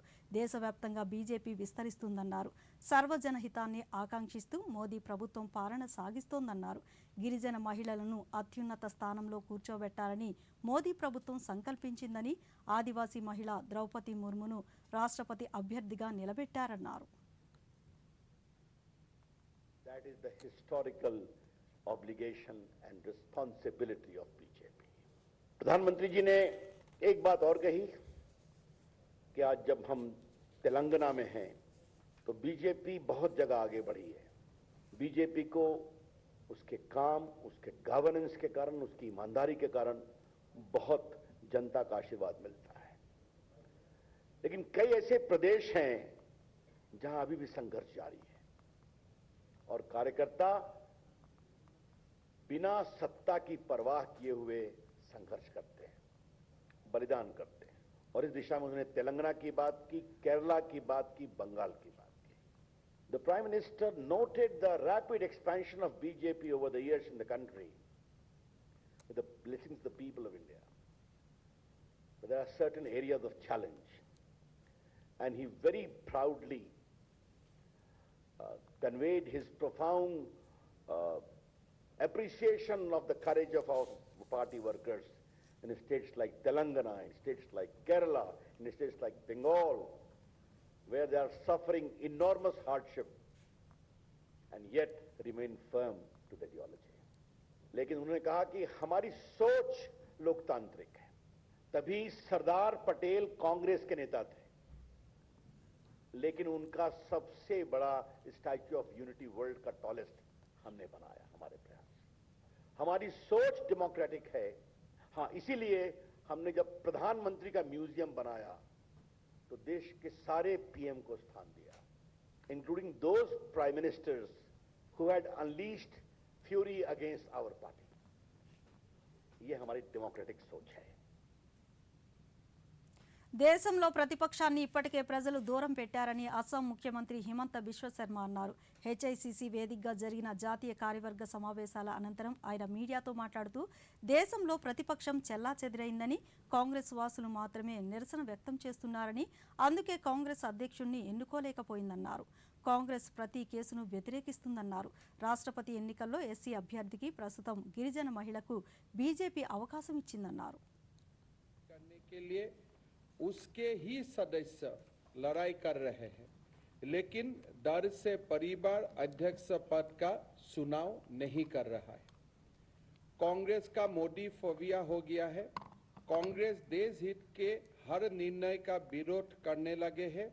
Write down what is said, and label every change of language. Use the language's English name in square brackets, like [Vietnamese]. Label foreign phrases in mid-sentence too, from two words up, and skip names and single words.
[Telugu] దేశవ్యాప్తంగా బీజేపీ విస్తరిస్తుందన్నారు. సర్వజన హితాన్ని ఆకాంక్షిస్తూ మోదీ ప్రభుత్వం పాలన సాగిస్తోందన్నారు. గిరిజన మహిళలను అత్యున్నత స్థానంలో కూర్చోబెట్టాలని మోదీ ప్రభుత్వం సంకల్పించిందని, ఆదివాసీ మహిళ ద్రౌపది ముర్మును రాష్ట్రపతి అభ్యర్థిగా నిలబెట్టారన్నారు. [English] That is the historical obligation and responsibility of BJP. [Hindi] प्रधानमंत्री जी ने एक बात और कही कि आज जब हम तेलंगाना में हैं तो बीजेपी बहुत जगह आगे बढ़ी है। बीजेपी को उसके काम, उसके गवर्नेंस के कारण, उसकी ईमानदारी के कारण बहुत जनता का आशीर्वाद मिलता है। लेकिन कई ऐसे प्रदेश हैं जहां अभी भी संघर्ष जारी है और कार्यकर्ता बिना सत्ता की परवाह किए हुए संघर्ष करते हैं, बलिदान करते हैं और इस दिशा में उन्होंने तेलंगाना की बात की, केरला की बात की, बंगाल की बात की. [English] The Prime Minister noted the rapid expansion of BJP over the years in the country with the blessings of the people of India. But there are certain areas of challenge, and he very proudly conveyed his profound appreciation of the courage of our party workers in states like Telangana, in states like Kerala, in states like Bengal, where they are suffering enormous hardship and yet remain firm to the ideology. [Hindi] लेकिन उन्होंने कहा कि हमारी सोच लोकतांत्रिक है. तभी सरदार पटेल कांग्रेस के नेता थे, लेकिन उनका सबसे बड़ा स्टैच्यू ऑफ यूनिटी वर्ल्ड का टॉलेस्ट हमने बनाया. हमारे प्रयास, हमारी सोच डेमोक्रेटिक है. हाँ, इसीलिए हमने जब प्रधानमंत्री का म्यूजियम बनाया तो देश के सारे पीएम को स्थान दिया, [English] including those prime ministers who had unleashed fury against our party. [Hindi] ये हमारी डेमोक्रेटिक सोच है. [Telugu] దేశంలో ప్రతిపక్షాన్ని ఇప్పటికే ప్రజలు దూరం పెట్టారని అస్సాం ముఖ్యమంత్రి హిమంత బిశ్వ శర్మ అన్నారు. హెచ్ఐసిసి వేదికగా జరిగిన జాతీయ కార్యవర్గ సమావేశాల అనంతరం ఆయన మీడియాతో మాట్లాడుతూ దేశంలో ప్రతిపక్షం చెల్లాచెదిరైందని, కాంగ్రెస్ వాసులు మాత్రమే నిరసన వ్యక్తం చేస్తున్నారని, అందుకే కాంగ్రెస్ అధ్యక్షుడిని ఎన్నుకోలేకపోయిందన్నారు. కాంగ్రెస్ ప్రతి కేసును వ్యతిరేకిస్తుందన్నారు. రాష్ట్రపతి ఎన్నికల్లో ఎస్సీ అభ్యర్థికి ప్రస్తుతం గిరిజన మహిళకు బీజేపీ అవకాశం ఇచ్చిందన్నారు. [Hindi] उसके ही सदस्य लड़ाई कर रहे हैं, लेकिन डर से परिवार अध्यक्ष पद का चुनाव नहीं कर रहा है. कांग्रेस का मोदी फोबिया हो गया है. कांग्रेस देश हित के हर निर्णय का विरोध करने लगे हैं.